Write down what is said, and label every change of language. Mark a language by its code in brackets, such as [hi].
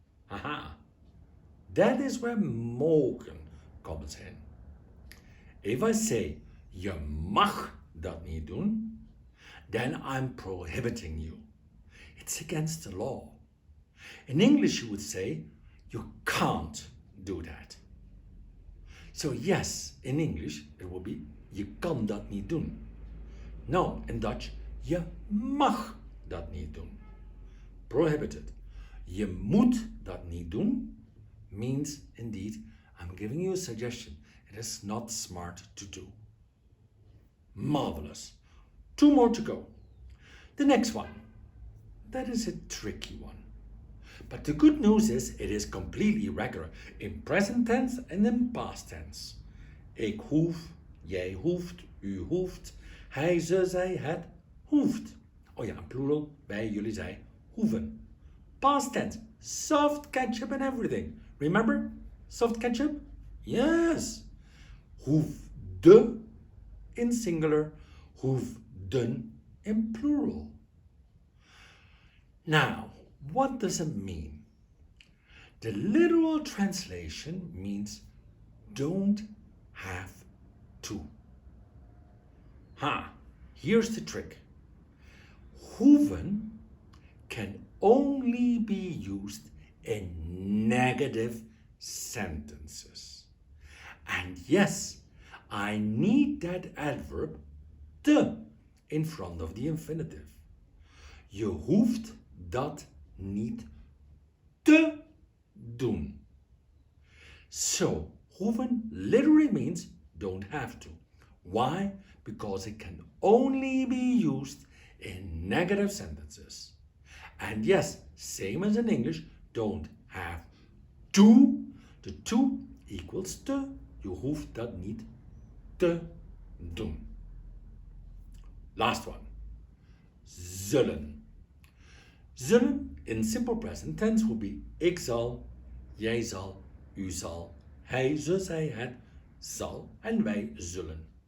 [en] Aha, that is where mogen comes in. If I say, [nl] je mag dat niet doen, [en] then I'm prohibiting you. It's against the law. In English, you would say, you can't do that. So yes, in English, it will be, [nl] je kan dat niet doen. [en] No, in Dutch, [nl] je mag dat niet doen. [en] Prohibited. [nl] Je moet dat niet doen [en] means indeed, I'm giving you a suggestion. It is not smart to do. Marvelous. 2 more to go. The next one. That is a tricky one. But the good news is it is completely regular in present tense and in past tense. [nl] Ik hoef, jij hoeft, u hoeft, hij, ze, zij, het hoeft. Oh ja, plural, wij, jullie, zij hoeven. [en] Past tense, soft ketchup and everything. Remember? Soft ketchup? Yes. Hoefde in singular, hoefden in plural. Now, what does it mean? The literal translation means don't have to. Here's the trick. Hoeven can only be used in negative sentences. And yes, I need that adverb te in front of the infinitive. [nl] Je hoeft dat niet te doen. [en] So, hoeven literally means don't have to. Why? Because it can only be used in negative sentences. And yes, same as in English, don't have to. The to equals te. [nl] Je hoeft dat niet te doen. [en] Last one. [nl] Zullen. Zullen [en] in simple present tense would be [nl] ik zal, jij zal, u zal, hij, ze, zij, het zal en wij zullen.